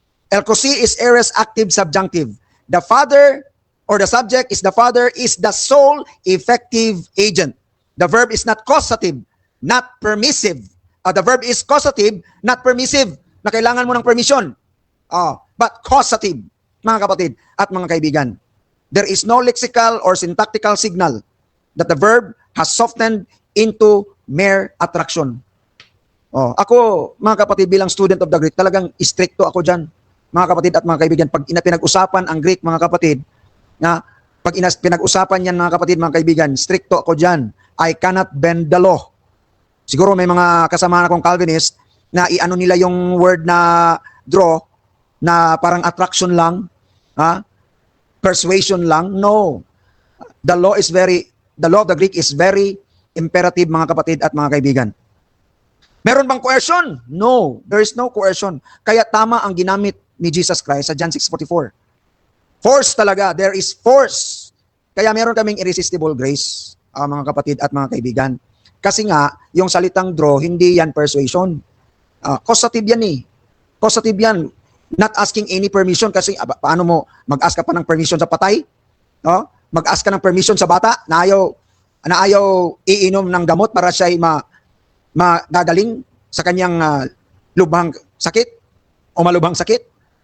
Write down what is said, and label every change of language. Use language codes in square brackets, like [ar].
[en] Elkosi is aorist active subjunctive. The Father or the subject is the Father is the sole effective agent. The verb is not causative, not permissive. The verb is causative, not permissive, [tl] na kailangan mo ng permission. [en] But causative, [tl] mga kapatid at mga kaibigan. [en] There is no lexical or syntactical signal that the verb has softened into mere attraction. [tl] Ako, mga kapatid, bilang student of the Greek, talagang stricto ako dyan, mga kapatid at mga kaibigan. Pag pinag-usapan ang Greek, mga kapatid, pag pinag-usapan yan, mga kapatid, mga kaibigan, stricto ako dyan. [en] I cannot bend the law. [tl] Siguro may mga kasama akong Calvinist na i-ano nila yung word na draw, na parang attraction lang, persuasion lang. No. [en] The law of the Greek is very imperative, [tl] mga kapatid at mga kaibigan. Meron bang coercion? No, [en] there is no coercion. [tl] Kaya tama ang ginamit ni Jesus Christ sa John 6:44. [en] Force talaga, there is force. [tl] Kaya meron kaming irresistible grace, mga kapatid at mga kaibigan. Kasi nga, yung salitang draw, hindi yan persuasion. Causative yan eh. Causative yan. [en] Not asking any permission [tl] kasi paano mo mag-ask ka pa ng permission sa patay? Mag-ask ka ng permission sa bata na ayaw iinom ng gamot para siya magagaling sa kanyang lubhang sakit o malubhang sakit.